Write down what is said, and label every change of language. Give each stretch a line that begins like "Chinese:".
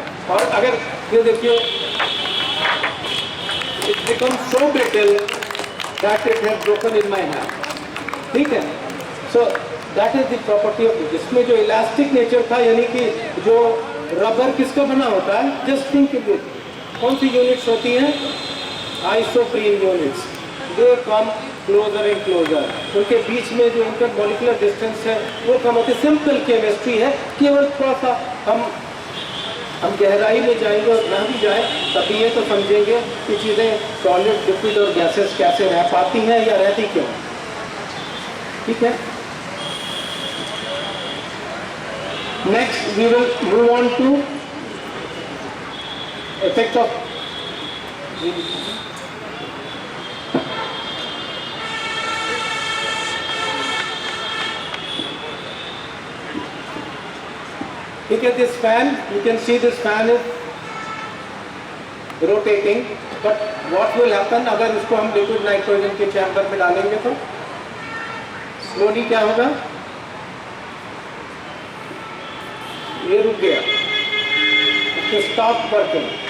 Hindi: और अगर ये देखिए
English: it becomes so brittle that it has broken in my hand.
Hindi: ठीक है,
English: so that is the property of it.
Hindi: इसमें जो इलास्टिक नेचर था, यानी कि जो रबर किसका बना होता है,
English: just think it,
Hindi: कौन सी यूनिट्स होती हैं, isoprene units,
English: they come closer and closer,
Hindi: उनके बीच में जो इंटरमॉलिक्यूलर डिस्टेंस है वो कम होती है। सिंपल केमिस्ट्री है, केवल थोड़ा सा हम गहराई में जाएंगे और ना भी जाए तभी ये तो समझेंगे कि चीज़ें सॉलिड, लिक्विड और गैसेस कैसे रह पाती हैं या रहती क्यों। ठीक है,
English: Next we will move on to effect of Look at this fan. You can see this fan is rotating. But what will happen
Hindi: अगर इसको हम लिक्विड नाइट्रोजन के चैम्बर में डालेंगे तो स्लोली क्या होगा, ये रुक गया, तो
English: Stop working.